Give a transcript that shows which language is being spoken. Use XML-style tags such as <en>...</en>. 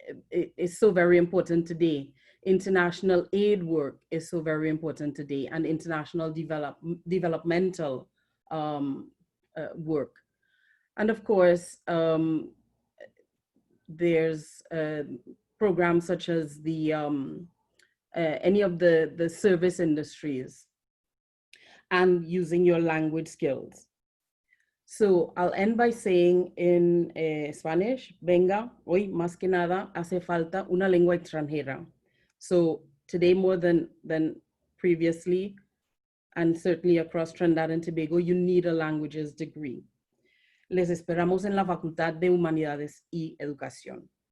<en>Is so very important today. International aid work is so very important today, and international developmental work. And of course, there's programs such as the any of the service industries and using your language skills. So I'll end by saying in Spanish,</en> <es>venga, hoy más que nada hace falta una lengua extranjera.</es> <en>So today more than previously, and certainly across Trinidad and Tobago, you need a languages degree.</en> <es>Les esperamos en la Facultad de Humanidades y Educación.</es>